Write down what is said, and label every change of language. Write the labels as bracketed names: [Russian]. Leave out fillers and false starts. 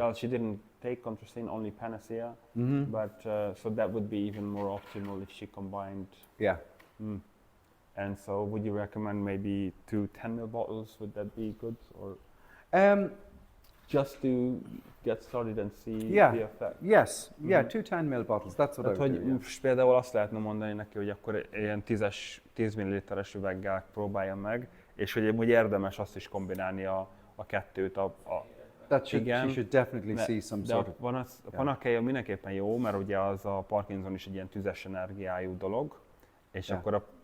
[English] Well, she didn't take Contracine, only Panacea, but so that would be even more optimal if she combined. Yeah. And so would you recommend maybe 2 10 ml bottles? Would that be good? Or just to get started and see the effect? Yes. Yeah, 2 10 ml bottles. That's what I would do. [Hungarian] Most például azt lehetne mondani neki, hogy akkor ilyen 10 ml-es üveggel próbálja meg, és hogy úgy érdemes azt is kombinálni a kettőt. [English] She should definitely see some sort of... [Hungarian] A panacea mindenképpen jó, mert ugye az a Parkinson is egy ilyen tüzes energiájú dolog, és akkor